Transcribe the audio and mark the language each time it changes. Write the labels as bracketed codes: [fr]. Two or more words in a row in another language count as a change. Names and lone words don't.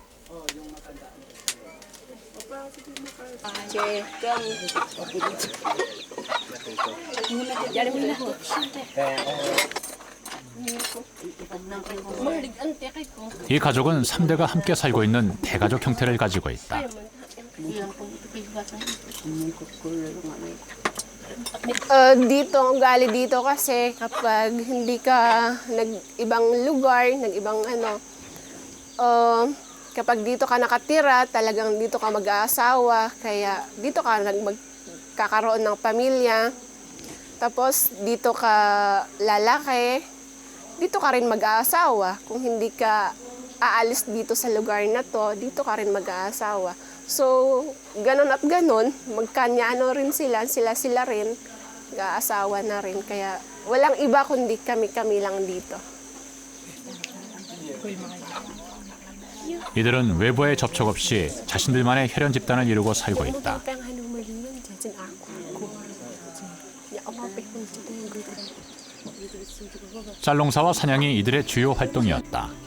[ko] 이 가족은 3대가 함께 살고 있는 대가족 형태를 가지고 있다. [tl] Dito, ugali dito kasi kapag hindi ka nag-ibang lugar, nag-ibang kapag dito ka nakatira, talagang dito ka mag-aasawa, kaya dito ka magkakaroon ng pamilya. Tapos dito ka lalaki, dito ka rin mag-aasawa. Kung hindi ka aalis dito sa lugar na to, dito ka rin mag-aasawa. So, ganun at ganun, magkanya rin sila rin, mag-aasawa na rin. Kaya Walang iba kundi kami-kami lang dito. [ko] 이들은 외부의 접촉 없이 자신들만의 혈연 집단을 이루고 살고 있다. 쌀농사와 사냥이 이들의 주요 활동이었다.